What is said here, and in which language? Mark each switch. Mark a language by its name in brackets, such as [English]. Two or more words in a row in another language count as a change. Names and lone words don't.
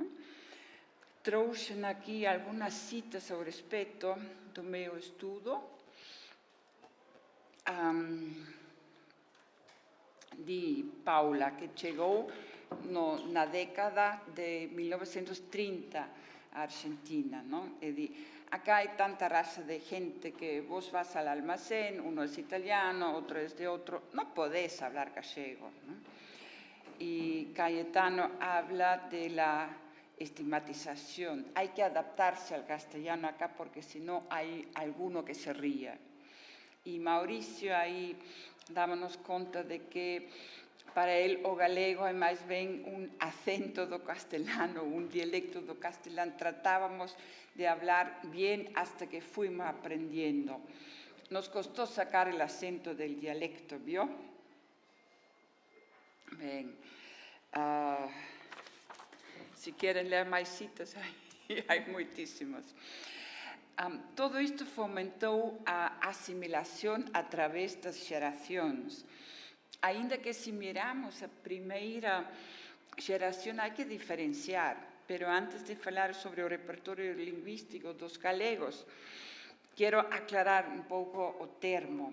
[Galician] Trouxe aqui algumas citas ao respeito do meu estudo. De Paula, que chegou na década de 1930 à Argentina. Não? [Spanish] Acá hay tanta raza de gente que vos vas al almacén, uno es italiano, otro es de otro, no podés hablar gallego, ¿no? Y Cayetano habla de la estigmatización. Hay que adaptarse al castellano acá porque si no hay alguno que se ría. [Galician] Y Mauricio aí dámonos conta de que para ele o galego é mais bem um acento do castelhano, um dialecto do castelhano. [Spanish] Tratávamos de hablar bien hasta que fuimos aprendiendo. Nos costó sacar el acento del dialecto, ¿vio? Bien. Si quieren leer más citas, hay muchísimas. [Galician] Todo isto fomentou a assimilação através das gerações. Ainda que se miramos a primeira geração, há que diferenciar. Pero antes de falar sobre o repertório linguístico dos galegos, quero aclarar um pouco o termo.